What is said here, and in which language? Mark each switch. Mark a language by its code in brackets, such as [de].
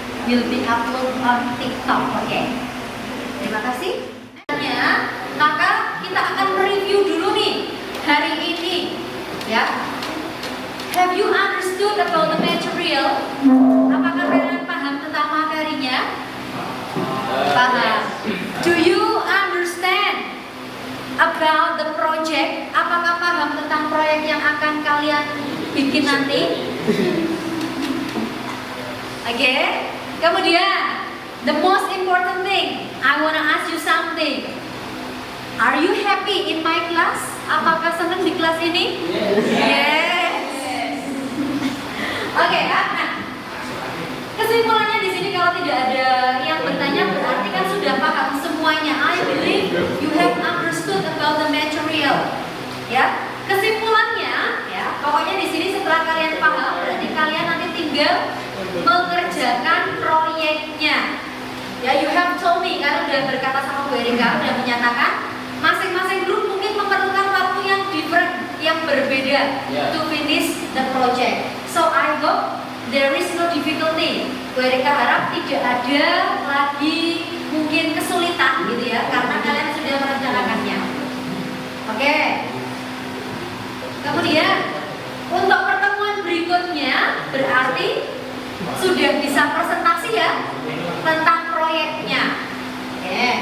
[en] will be upload on TikTok. [id] Oke. Terima kasih. Maka kita akan review dulu nih hari ini, ya. [en] Have you understood about the material? [id] Apakah kalian paham tentang materinya? Paham. [en] Do you understand about the project? [id] Apakah paham tentang proyek yang akan kalian bikin nanti? Oke. Kemudian, [en] the most important thing, I wanna ask you something. Are you happy in my class? [id] Apakah senang di kelas ini? [en] Yes. [id] Oke, nah, kesimpulannya di sini kalau tidak ada yang bertanya berarti kan sudah paham semuanya. [en] I believe you have understood about the material. [id] Ya, kesimpulannya, ya, pokoknya di sini setelah kalian paham berarti kalian nanti tinggal mengerjakan proyeknya. Ya, [en] you have told me, [id] karena udah berkata sama Bu Erika, udah menyatakan masing-masing grup mungkin memerlukan waktu yang [en] different, [id] yang berbeda [en] to finish the project. So I hope there is no difficulty. [id] Bu Erika harap tidak ada lagi mungkin kesulitan gitu ya, karena kalian sudah merencanakannya. Oke. Kemudian untuk pertemuan berikutnya berarti sudah bisa presentasi ya tentang proyeknya. Oke.